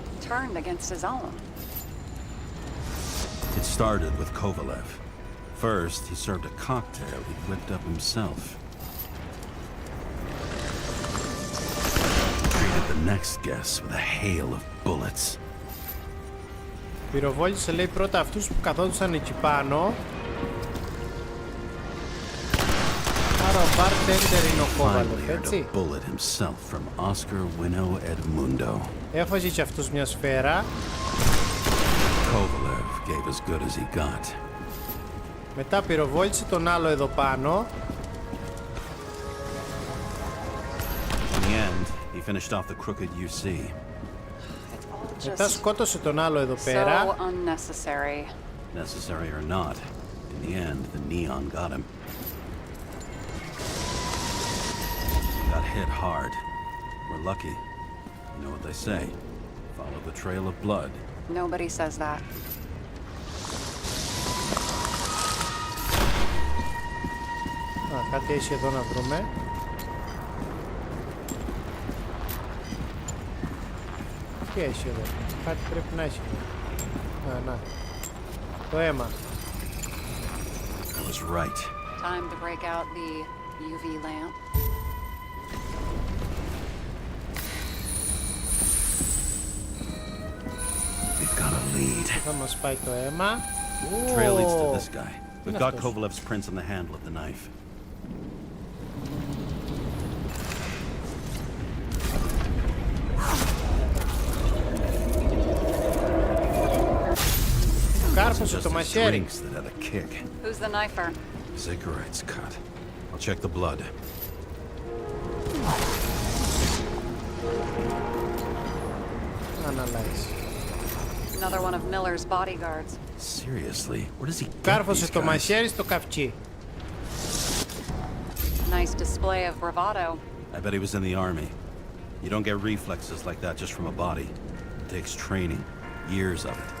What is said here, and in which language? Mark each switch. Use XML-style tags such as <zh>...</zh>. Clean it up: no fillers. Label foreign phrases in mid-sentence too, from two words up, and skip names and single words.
<en>Turned against his own. It started with Kovalev. First, he served a cocktail he whipped up himself. Greeted the next guest with a hail of bullets.</en> <el>Πυροβόλησε λέει πρώτα αυτούς που καθόντουσαν εκεί πάνω. Άρα ο bartender είναι ο Kovalev, έτσι. Έφαγε και αυτός μια σφαίρα.</el> <en>Kovalev gave as good as he got.</en> <el>Μετά πυροβόλησε τον άλλο εδώ πάνω.</el> <en>In the end, he finished off the crooked UC.</en> <el>Μετά σκότωσε τον άλλο εδώ πέρα.</el> <en>So unnecessary. Necessary or not, in the end, the neon got him. Got hit hard. We're lucky. You know what they say. Follow the trail of blood. Nobody says that.</en> <el>Κάτι έχει εδώ να βρούμε. Τι έχει εδώ? Κάτι πρέπει να έχει. Να. Το αίμα.</el> <en>I was right. Time to break out the UV lamp. We've got a lead. Θα μας πάει το αίμα. Trail leads to this guy. We've got Kovalev's prints on the handle of the knife.</en> <el>Κάρφωσε το μαχαίρι.</el> <en>Who's the knifer? Zacharias cut. I'll check the blood. Analyze. Another one of Miller's bodyguards. Seriously, where does he get</en> <el>Κάρφωσε</el> <en>these</en> <el>το</el> <en>guys?</en> <el>μαχαίρι στο καυκί.</el> <en>Nice display of bravado. I bet he was in the army. You don't get reflexes like that just from a body. It takes training, years of it.</en>